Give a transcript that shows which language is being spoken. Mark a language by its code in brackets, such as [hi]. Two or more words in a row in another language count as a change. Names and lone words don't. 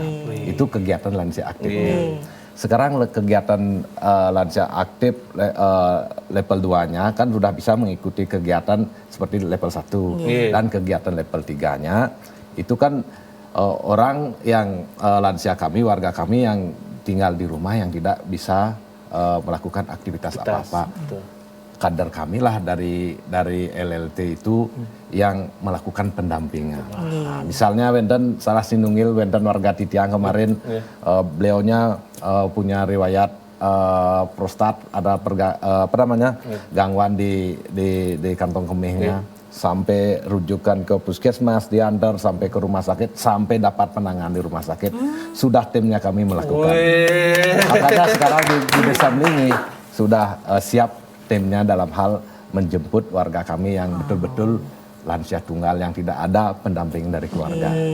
[id] Itu kegiatan lansia aktifnya. Sekarang kegiatan lansia aktif level 2-nya kan sudah bisa mengikuti kegiatan seperti level 1 dan kegiatan level 3-nya itu kan orang yang lansia kami, warga kami yang tinggal di rumah yang tidak bisa melakukan aktivitas apa-apa. Kader kami lah dari LLT itu yang melakukan pendampingan. Nah, misalnya [ban] wenten salah sinunggil wenten [id] warga Titiang kemarin beliaunya punya riwayat prostat, ada gangguan di kantong kemihnya. Sampai rujukan ke puskesmas, diantar sampai ke rumah sakit, sampai dapat penanganan di rumah sakit. Sudah timnya kami melakukan. Makanya sekarang di Desa Melinggih sudah siap timnya dalam hal menjemput warga kami yang betul-betul lansia tunggal yang tidak ada pendamping dari keluarga.